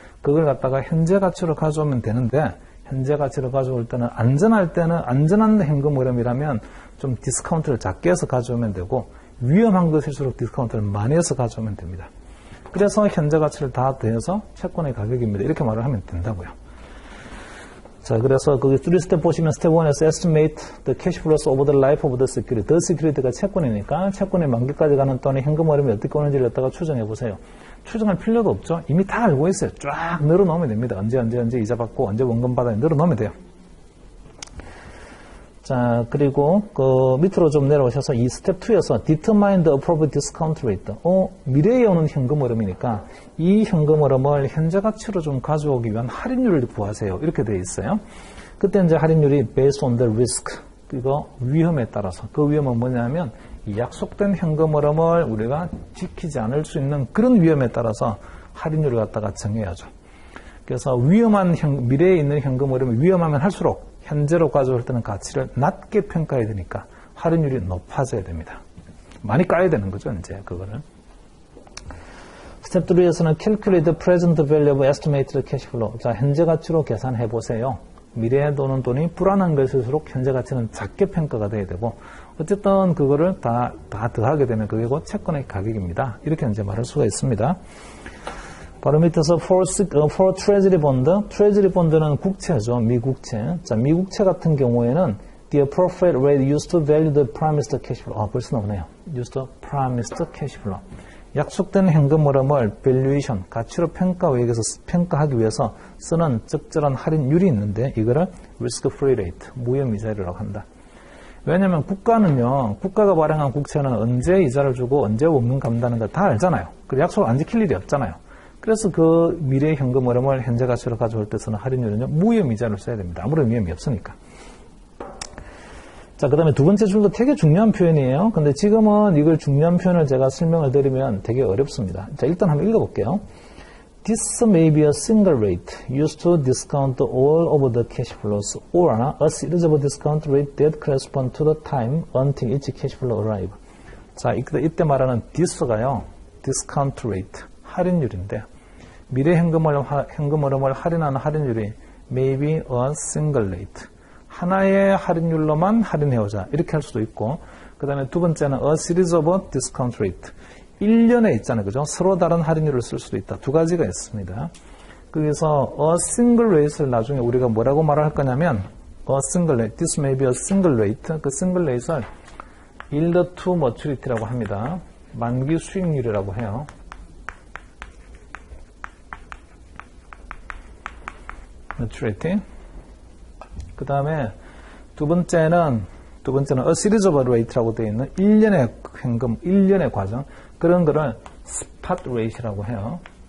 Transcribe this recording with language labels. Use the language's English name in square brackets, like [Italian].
[Korean] 그걸 갖다가 현재 가치로 가져오면 되는데, 현재 가치로 가져올 때는 안전한 현금 흐름이라면 좀 디스카운트를 작게 해서 가져오면 되고, 위험한 것일수록 디스카운트를 많이 해서 가져오면 됩니다. 그래서 현재 가치를 다 더해서 채권의 가격입니다. 이렇게 말을 하면 된다고요. 자, 그래서 거기 3스텝 보시면 스텝 1에서 [English] estimate the cash flows over the life of the security. [Korean] the security가 채권이니까 채권의 만기까지 가는 동안의 현금 흐름이 어떻게 오는지를 갖다가 추정해 보세요. 추정할 필요도 없죠. 이미 다 알고 있어요. 쫙 늘어놓으면 됩니다. 언제 이자 받고 언제 원금 받아야 늘어놓으면 돼요. 자, 그리고 그 밑으로 좀 내려오셔서 이 스텝 2에서 [English] determine the appropriate discount rate. [Korean] 미래에 오는 현금 흐름이니까 이 현금 흐름을 현재 가치로 좀 가져오기 위한 할인율을 구하세요. 이렇게 되어 있어요. 그때 이제 할인율이 [English] based on the risk. [Korean] 이거 위험에 따라서. 그 위험은 뭐냐면 이 약속된 현금 흐름을 우리가 지키지 않을 수 있는 그런 위험에 따라서 할인율을 갖다가 정해야죠. 그래서 미래에 있는 현금 흐름이 위험하면 할수록 현재로 가져올 때는 가치를 낮게 평가해야 되니까 할인율이 높아져야 됩니다. 많이 까야 되는 거죠, 이제 그거를. 스텝 3에서는 [English] calculate the present value of estimated cash flow. [Korean] 자, 현재 가치로 계산해 보세요. 미래에 도는 돈이 불안한 것일수록 현재 가치는 작게 평가가 돼야 되고, 어쨌든 그거를 다 더하게 되면 그게 곧 채권의 가격입니다. 이렇게 이제 말할 수가 있습니다. 바로 밑에서 [English] for treasury bond, [Korean] treasury bond는 국채죠. 미국채. 자, 미국채 같은 경우에는 [English] the appropriate rate used to value the promised cash flow. [Korean] 벌써 나오네요. [English] used to promised cash flow. [Korean] 약속된 현금 흐름을 valuation, 가치로 평가하기 위해서 쓰는 적절한 할인율이 있는데 이거를 risk-free rate, 무혐이자율이라고 한다. 왜냐하면 국가는요, 국가가 발행한 국채는 언제 이자를 주고 언제 원금 갚는다는 걸 다 알잖아요. 그 약속을 안 지킬 일이 없잖아요. 그래서 그 미래의 현금 흐름을 현재 가치로 가져올 때 쓰는 할인율은요, 무혐이자를 써야 됩니다. 아무런 위험이 없으니까. 자, 그 다음에 두 번째 줄도 되게 중요한 표현이에요. 근데 지금은 이걸 중요한 표현을 제가 설명을 드리면 되게 어렵습니다. 자, 일단 한번 읽어볼게요. [English] This may be a single rate used to discount all of the cash flows or a series of discount rate that correspond to the time until each cash flow arrive. [Korean] 자, 이때 말하는 this가요, discount rate, 할인율인데 미래 현금 흐름을 할인하는 할인율이 [English] may be a single rate. [Korean] 하나의 할인율로만 할인해오자. 이렇게 할 수도 있고, 그 다음에 두 번째는 [English] a series of discount rate. [Korean] 1년에 있잖아요. 그죠? 서로 다른 할인율을 쓸 수도 있다. 두 가지가 있습니다. 그래서 [English] a single rate를 나중에 우리가 뭐라고 말할 거냐면, a single rate, [Korean] this may be a single rate. 그 single rate를 yield to maturity라고 합니다. 만기 수익률이라고 해요. [English] maturity. [Korean] 그 다음에 두 번째는 [English] a series of rate [Korean] 라고 되어 있는 1년의 현금, 1년의 과정, 그런 거를 spot rate라고 해요.